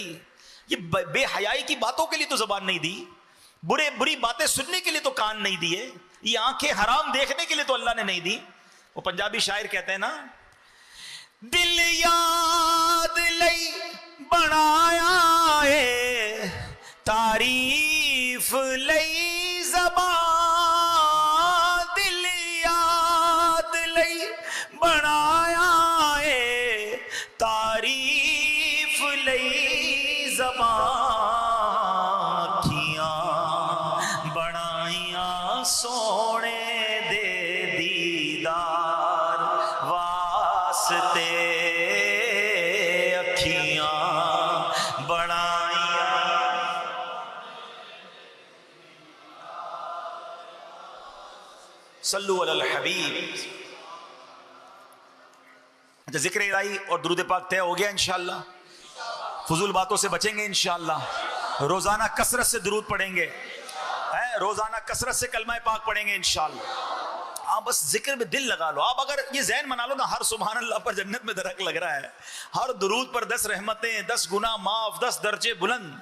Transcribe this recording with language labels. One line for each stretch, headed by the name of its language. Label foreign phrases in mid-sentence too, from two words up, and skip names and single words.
Urdu: یہ بے حیائی کی باتوں کے لیے تو زبان نہیں دی, بری باتیں سننے کے لیے تو کان نہیں دیے, یہ آنکھیں حرام دیکھنے کے لیے تو اللہ نے نہیں دی. وہ پنجابی شاعر کہتے ہیں نا,
Punjabi: دل یاد لئی بنایا ہے تعریف لئی زبان دل یاد لئی بنایا ہے, تعریف لئی زبان اکھیاں بنائیاں سوہنے دے دیدار واسطے، اکھیاں بنائیاں.
Arabic: صلوا على الحبيب.
Urdu: اچھا، ذکر الٰہی اور درود پاک طے ہو گیا انشاءاللہ. فضول باتوں سے بچیں گے انشاءاللہ۔ روزانہ کثرت سے درود پڑھیں گے، روزانہ کثرت سے کلمہ پاک پڑھیں گے انشاءاللہ. آپ بس ذکر میں دل لگا لو۔ آپ اگر یہ ذہن بنا لو نا، ہر
Arabic: سبحان الله
Urdu: پر جنت میں درخت لگ رہا ہے، ہر درود پر 10 رحمتیں، 10 گناہ معاف، 10 درجے بلند.